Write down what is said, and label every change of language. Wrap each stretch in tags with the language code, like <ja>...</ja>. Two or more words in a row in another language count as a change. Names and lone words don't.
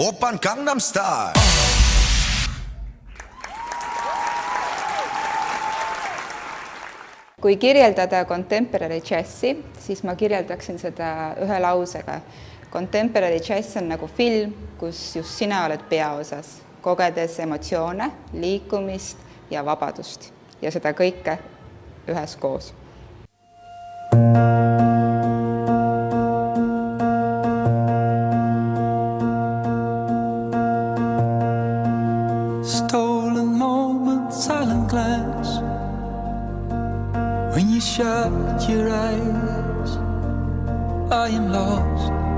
<ko>오빤 강남스타일.</ko> <et>Kui kirjeldada</et> <en>contemporary jazzi,</en> <et>siis ma kirjeldaksin seda ühe lausega.</et> <en>Contemporary jazz</en> <et>on nagu film, kus just sina oled peaosas, kogedes emotsioone, liikumist ja vabadust. Ja seda kõike üheskoos.</et> <en>Stolen moment, silent glance. When you shut your eyes, I am lost.</en>